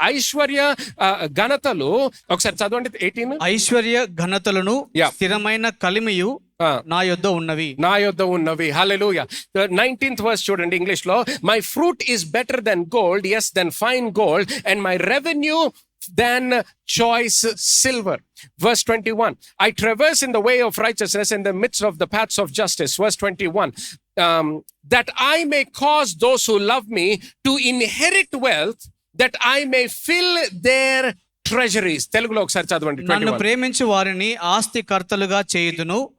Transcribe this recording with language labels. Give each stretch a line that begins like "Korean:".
Telugu: ఐశ్వర్య ఘనతలు, ఒకసారి చదవండి 18. ఐశ్వర్య ఘనతలను Yeah. స్థిరమైన కలిమియు నా యొద్ద ఉన్నవి. హల్లెలూయా.
English: 19th verse
Telugu: చూడండి ఇంగ్లీష్ లో.
English: My fruit is better than gold, yes than fine gold, and my revenue than choice silver. Verse 21, I traverse in the way of righteousness in the midst of the paths of justice. Verse 21, that I may cause those who love me to inherit wealth, that I may fill their treasuries.
Telugu: తెలుగులో ఒకసారి చదవండి. నన్ను ప్రేమించు వారిని ఆస్తికర్తలుగా చేయుదును.